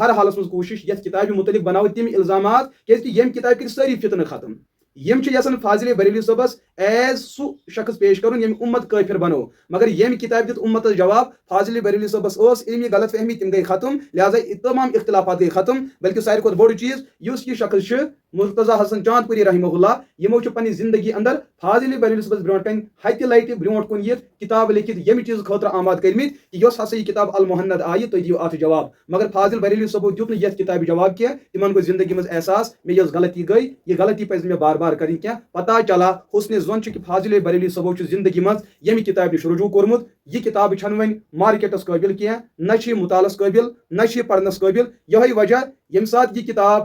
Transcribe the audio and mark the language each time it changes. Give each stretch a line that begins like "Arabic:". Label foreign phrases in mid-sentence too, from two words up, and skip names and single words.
Kashmiri: ہر حالس منٛز کوٗشش یتھ کتابہِ متعلق بناوو تِم الزامات کیازکہِ ییٚمہِ کتابہِ کٔرۍ سٲری فتنہٕ ختم یم یژھان فاضل بریلی صٲبس ایز سُہ شخص پیش کرُن ییٚمہِ اُمت کٲفر بنو مگر ییٚمہِ کتابہِ دیُت اُمتس جواب فاضل بریلی صٲبس ٲس علمی غلط فہمی تِم گٔے ختم لہذا تمام اختلافات گٔے ختم بلکہ ساروی کھۄتہٕ بوٚڑ چیٖز یُس یہِ شخص چھُ مرتضیٰ حسن چاند پوری رحمہ اللہ یمو پننہِ زندگی اندر فاضل بریلی صٲبس برونٛٹھ کَنۍ ہتہِ لٹہِ برونٛٹھ کُن یِتھ کتاب لیکھِتھ ییٚمہِ چیٖزٕ خٲطرٕ آماد کٔرمٕتۍ کہ یۄس ہسا یہ کتاب المحند آیہِ تُہۍ دِیِو اتھ جواب مگر فاضل بریلی صٲبو دیُت نہٕ یتھ کتابہِ جواب کینٛہہ تِمن گوٚو زندگی منٛز احساس مےٚ یۄس غلطی گٔے یہ غلطی پزِ مےٚ بار بار کرٕنۍ کینٛہہ پتہ چلا حسنِ زون چھُ کہ فاضل بریلی صٲبو چھُ زندگی منٛز ییٚمہِ کتابہِ نِش رجوع کوٚرمُت یہ کتاب چھنہٕ وۄنۍ مارکیٹس قٲبل کینٛہہ نہ چھِ یہِ مطالعس قٲبل نہ چھِ یہِ پرنس قٲبل یہے وجہ ییٚمہِ ساتہٕ یہ کتاب